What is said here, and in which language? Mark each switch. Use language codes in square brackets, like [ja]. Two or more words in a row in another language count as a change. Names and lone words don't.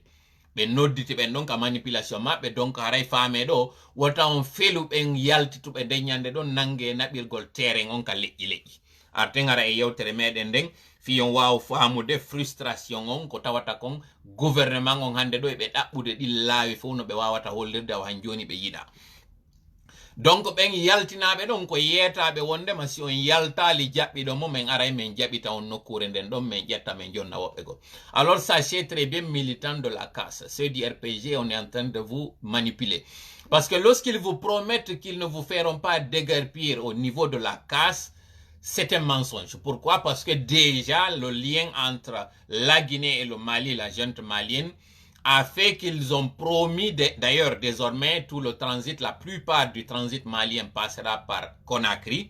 [ff] ɓe nodditi ɓen ɗon ka manipulation maɓɓe, donc haray faame ɗo wota on felu ɓen yaltituɓe nden ñande ɗon nangue naɓirgol terrain on ka leƴƴi arten gara e yewtere meɗen nden fiyon waw famude frustration on ko tawata kon gouvernement on hande ɗo eɓe ɗaɓɓude ɗin laawi fof no ɓe wawata hollirde aw han joni ɓe yiɗa. donc ɓen yaltinaɓe ɗon ko yeetaɓe wondema si on yaltali jaɓɓiɗo mo min aray min jaɓita on nokkure nden ɗon min ƴetta min jonna woɓɓe go. [fr] Alors sachez très bien, militants de la casse, ceux du RPG, on est en train de vous manipuler. Parce que lorsqu'ils vous promettent qu'ils ne vous feront pas déguerpir au niveau de la casse, c'est un mensonge. Pourquoi? Parce que déjà, le lien entre la Guinée et le Mali, la junte malienne, a fait qu'ils ont promis, d'ailleurs désormais tout le transit, la plupart du transit malien passera par Conakry.